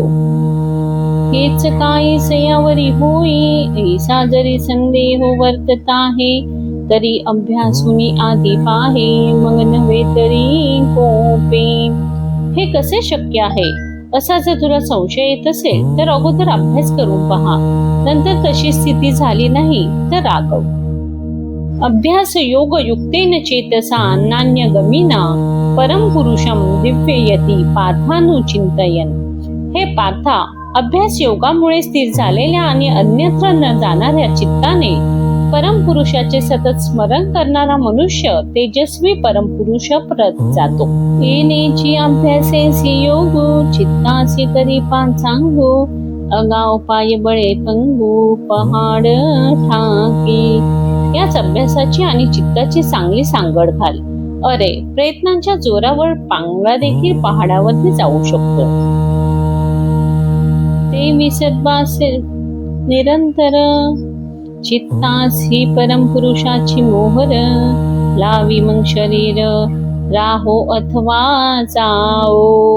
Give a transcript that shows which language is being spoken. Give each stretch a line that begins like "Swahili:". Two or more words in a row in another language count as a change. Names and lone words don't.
Marathi: हेच काही सयावरी होई ऐसा जरी संदेह वर्तत आहे तरी अभ्यासुनी आधी पाहे मग नव्हे तरी कोपे. हे कसे शक्य आहे असा जर तुला संशय येत असेल तर अगोदर अभ्यास करून पहा, नंतर तशी स्थिती झाली नाही तर रागव.
Sanskrit: अभ्यास योग युक्तेन चेतसा नान्य गमिना परम पुरुषम दिव्ययती पार्थानुचिंतयन.
Marathi: हे पार्था, अभ्यास योगामुळे स्थिर झालेल्या आणि अन्यत्र न जाणाऱ्या चित्ताने परमपुरुषाचे सतत स्मरण करणारा मनुष्य तेजस्वी परमपुरुषाप्रत जातो. येनेची अभ्यासेसी योगो चित्तासी करी सांगो अगाव पाय बळे पंगू पहाड ठाकी. याच अभ्यासाची आणि चित्ताची चांगली सांगड घाल. अरे प्रयत्नांच्या जोरावर पांगळा देखील पहाडावरती जाऊ शकतो. ते विसद्वास निरंतर चित्तासी परमपुरुषाची मोहर लावी मग शरीर राहो अथवा जाओ.